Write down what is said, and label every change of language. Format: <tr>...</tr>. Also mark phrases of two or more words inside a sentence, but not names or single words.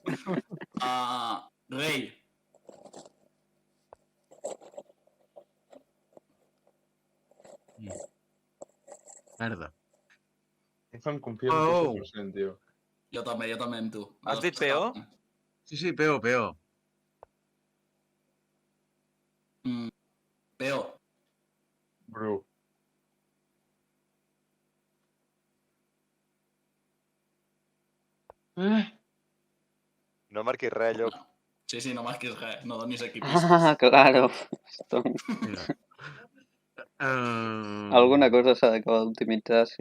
<ca>Rei. Merda. Em confio en 100%, tio. Jo també amb tu. Has dit Peo? Sí, Peo. Peo. Ru. No marquis res, llop. Sí, no marquis res, no donis aquí Ah, pistes. claro. Stonks. Vinga. Alguna cosa s'ha d'acabar d'optimitzar, sí.</ca>